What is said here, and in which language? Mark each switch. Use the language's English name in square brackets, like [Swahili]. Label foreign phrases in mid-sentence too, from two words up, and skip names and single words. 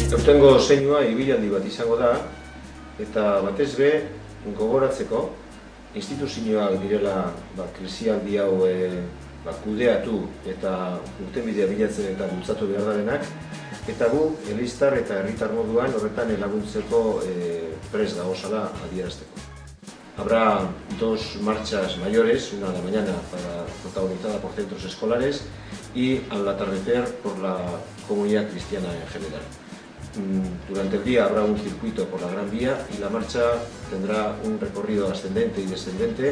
[Basque] Aurtengo zeinua ibilaldi bat izango da, eta batez be gogoratzeko instituzioak direla krisialdi hau kudeatu eta urtenbidea bilatzen eta bultzatu behar darenak, eta gu, eleiztar eta herritar moduan horretan laguntzeko prest gagozala adierazteko. [Spanish] Habrá dos marchas mayores, una a la mañana protagonizada por centros escolares y al atardecer por la comunidad cristiana en general. Durante el día habrá un circuito por la Gran Vía y la marcha tendrá un recorrido ascendente y descendente.